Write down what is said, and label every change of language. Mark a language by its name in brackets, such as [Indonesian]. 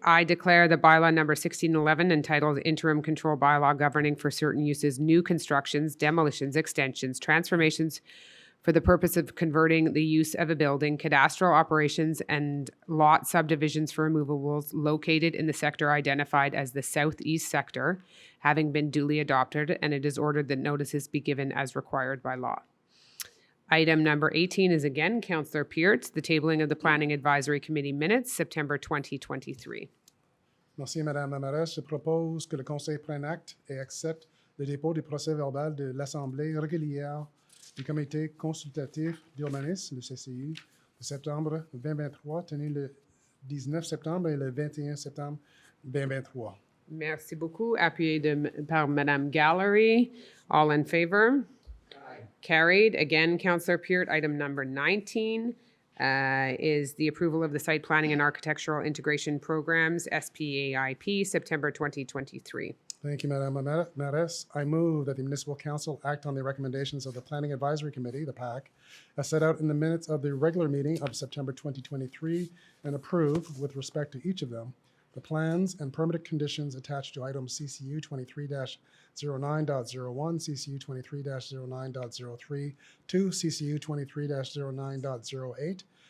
[English] I declare the bylaw number 1611 entitled Interim Control Bylaw Governing for Certain Uses, New Constructions, Demolitions, Extensions, Transformations for the purpose of converting the use of a building, cadastral operations, and lot subdivisions for removables located in the sector identified as the southeast sector, having been duly adopted, and it is ordered that notices be given as required by law. Item number 18 is again Councillor Peart, the tabling of the Planning Advisory Committee minutes, September 2023. [French] Merci, Madame la Mairesse. Je propose que le Conseil prenne acte et accepte le dépôt du procès-verbal de l'Assemblée régulière du Comité consultatif d'urbanisme, le CCU, de septembre 2023, tenu le 19 septembre et le 21 septembre 2023. Merci beaucoup. Appuyé par Madame Gallery. [English] All in favor? Carried. Again, Councillor Peart. Item number 19 is the approval of the Site Planning and Architectural Integration Programs, SPAIP, September 2023. Thank you, Madame la Mairesse. I move that the Municipal Council act on the recommendations of the Planning Advisory Committee, the PAC, as set out in the minutes of the regular meeting of September 2023, and approve, with respect to each of them, the plans and permitted conditions attached to items CCU 23-09.01, CCU 23-09.03, to CCU 23-09.08,